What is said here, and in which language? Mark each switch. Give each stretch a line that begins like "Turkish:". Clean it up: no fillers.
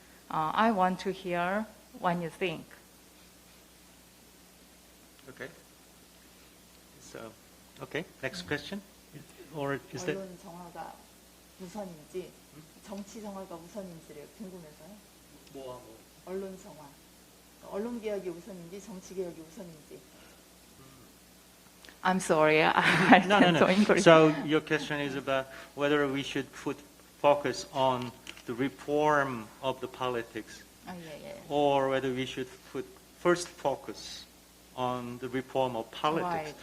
English: I want to hear what you think. Okay. So, okay. Next question, or is that?
Korean: 언론 정화가 우선인지, 정치 정화가 우선인지를 궁금해서요. 뭐? 언론 정화. 언론 개혁이 우선인지 정치 개혁이 우선인지.
English: I'm sorry, I can't go English. So your question is about whether we should focus on the reform of the politics, or whether we should first focus on the reform of politics.